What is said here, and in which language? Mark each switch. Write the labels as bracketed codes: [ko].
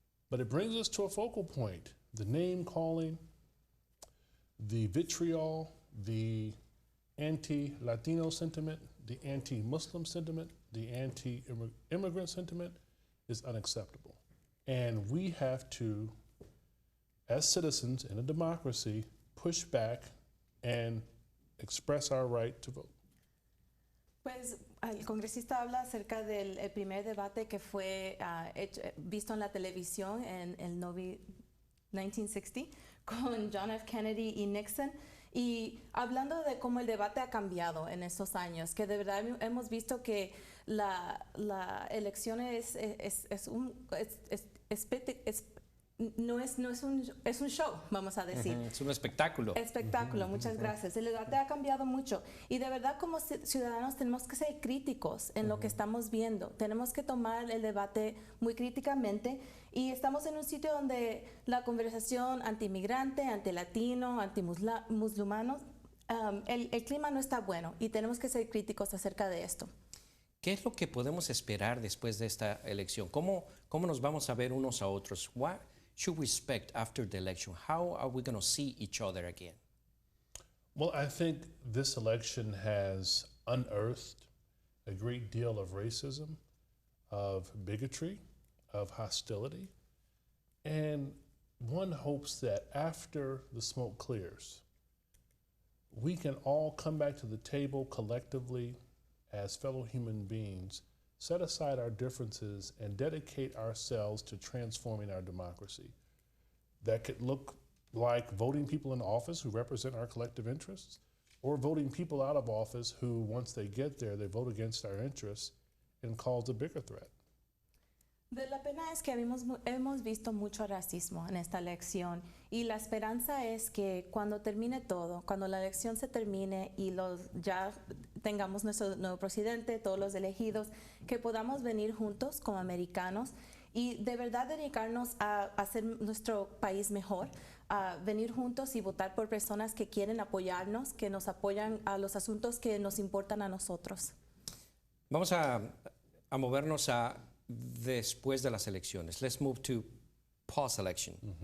[en] But it brings us to a focal point, the name-calling, the vitriol, the anti-Latino sentiment, the anti-Muslim sentiment, the anti-immigrant sentiment is unacceptable. And we have to, as citizens in a democracy, push back and express our right to vote. [es] Pues el congresista habla acerca del primer debate que fue visto en la televisión en el 1960 con John F. Kennedy y Nixon. Y hablando de cómo el debate ha cambiado en estos años, que de verdad hemos visto que la elección es un show, vamos a decir. Es un espectáculo. Espectáculo, muchas gracias. El debate ha cambiado mucho y de verdad como ciudadanos tenemos que ser críticos en lo que estamos viendo. Tenemos que tomar el debate muy críticamente y estamos en un sitio donde la conversación anti-inmigrante, anti-latino, anti-musulmano, el clima no está bueno y tenemos que ser críticos acerca de esto. ¿Qué es lo que podemos esperar después de esta elección? ¿Cómo nos vamos a ver unos a otros? [en] What should we expect after the election? How are we going to see each other again? Well, I think this election has unearthed a great deal of racism, of bigotry, of hostility, and one hopes that after the smoke clears, we can all come back to the table collectively as fellow human beings, set aside our differences and dedicate ourselves to transforming our democracy. That could look like voting people in office who represent our collective interests, or voting people out of office who, once they get there, they vote against our interests and cause a bigger threat. [es] De la pena es que hemos visto mucho racismo en esta elección y la esperanza es que cuando termine todo, cuando la elección se termine y ya tengamos nuestro nuevo presidente, todos los elegidos, que podamos venir juntos como americanos y de verdad dedicarnos a hacer nuestro país mejor, a venir juntos y votar por personas que quieren apoyarnos, que nos apoyan a los asuntos que nos importan a nosotros. Vamos a movernos a después de las elecciones. [en] Let's move to post-election.